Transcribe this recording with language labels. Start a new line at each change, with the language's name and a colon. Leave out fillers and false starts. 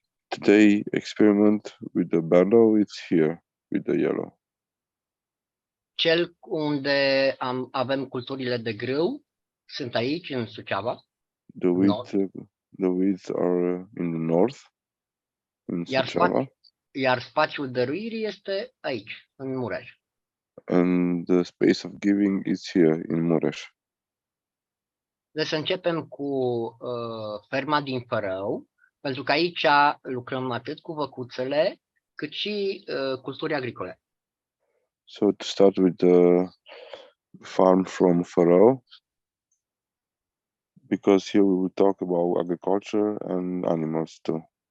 English: Today experiment with the barrel, it's here with the yellow.
Romanian: Cel unde avem culturile de grâu sunt aici, în Suceava.
English: The wheats are in the north, in Suceava.
Romanian: Iar spațiul dăruirii este aici, în Mureș.
English: And the space of giving is here in Mureș.
Romanian: Deci să începem cu ferma din Fărău, pentru că aici lucrăm atât cu văcuțele, cât și culturi agricole.
English: So to start with the farm from Fărău, because here we will talk about agriculture and animals too.